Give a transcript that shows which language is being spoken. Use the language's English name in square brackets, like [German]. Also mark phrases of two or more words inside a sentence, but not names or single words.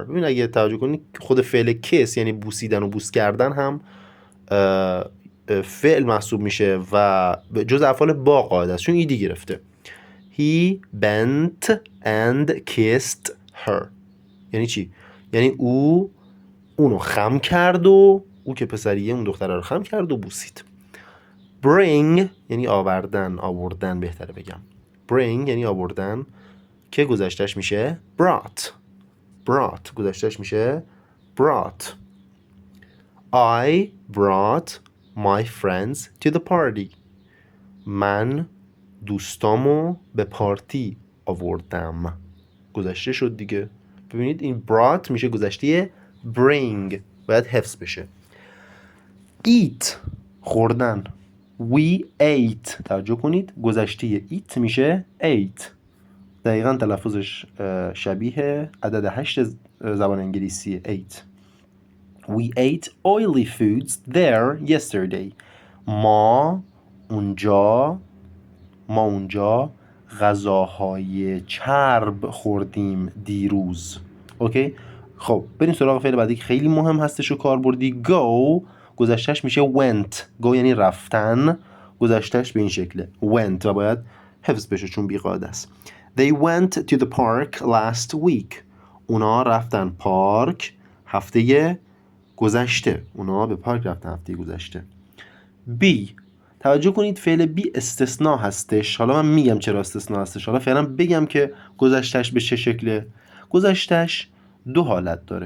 [Persian] ببین اگه توجه کنید خود فعل kiss یعنی بوسیدن و بوس کردن هم فعل محسوب میشه و جز افعال با قاعده است چون ایدی گرفته. [English] He bent and kissed her [Persian] یعنی چی؟ یعنی اونو خم کرد و او که پسریه اون دختره رو خم کرد و بوسید. bring یعنی آوردن بهتره بگم. bring یعنی آوردن که گذشتهش میشه brought گذشتهش میشه brought. [English] I brought my friends to the party. [Persian] من دوستامو به پارتی آوردم. گذشته شد دیگه. ببینید این brought میشه گذشته bring، باید حفظ بشه. eat خوردن. [English] we ate [Persian] توجه کنید گذشته eat میشه ate. دقیقا تلفظش شبیه عدد 8 زبان انگلیسی 8. [English] We ate oily foods there yesterday. [Persian] ما اونجا غذاهای چرب خوردیم دیروز. اوکی؟ خب بریم سراغ فعل بعدی که خیلی مهم هستش و کاربردی. go گذشتهش میشه went. go یعنی رفتن، گذشتهش به این شکله went و باید حفظ بشه چون بیقاعده است. [English] They went to the park last week. [Persian] اونا رفتن پارک هفته گذشته. اونا به پارک رفتن هفته گذشته. B توجه کنید فعل بی استثناء هستش. حالا من میگم چرا استثناء هستش. حالا فعلا بگم که گذشتهش به چه شکله. گذشتهش دو حالت داره.